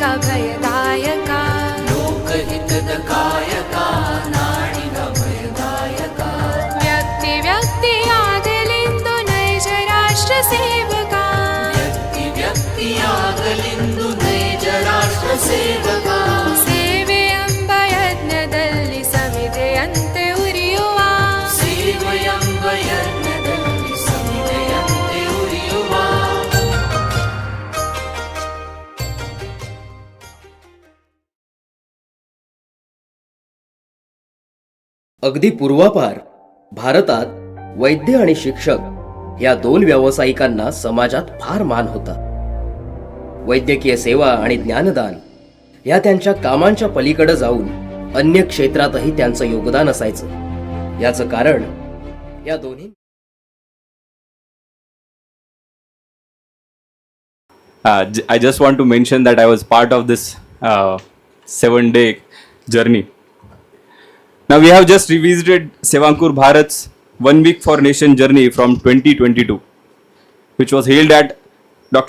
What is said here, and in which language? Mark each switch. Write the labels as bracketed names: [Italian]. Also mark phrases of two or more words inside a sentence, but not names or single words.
[Kannada] ಭಯದಾಯಕ ಲೋಕಹಿತದ ಕಾಯಕ ನಾಡಿಗ ಭಯದಾಯಕ ವ್ಯಕ್ತಿ ವ್ಯಕ್ತಿಯಾಗಲೆಂದು ನೈಜ ರಾಷ್ಟ್ರ ಸೇವಕ ವ್ಯಕ್ತಿ ವ್ಯಕ್ತಿಯಾಗಲೆಂದು ನೈಜ ರಾಷ್ಟ್ರ ಸೇವಕ ಸೇವೆಯೆಂಬ ಯಜ್ಞದಲ್ಲಿ ಸವಿದೆಯಂತೆ ಉರಿಯುವ ಸೇವೆಯೆಂಬ ಯಜ್ಞದಲ್ಲಿ ಸವಿದೆಯಂತೆ ಉರಿಯುವ. [Marathi] अगदी पूर्वापार भारतात वैद्य आणि शिक्षक या दोन व्यावसायिकांना समाजात फार मान होता. वैद्यकीय सेवा आणि ज्ञानदान या त्यांच्या कामांच्या पलीकडे जाऊन अन्य क्षेत्रातही त्यांचं योगदान असायचं. याचं कारण या दोन्ही [English] I just want to mention that I was part of this 7-day journey. Now we have just revisited Sevankur Bharat's 1 week for nation journey from 2022, which was held at Dr.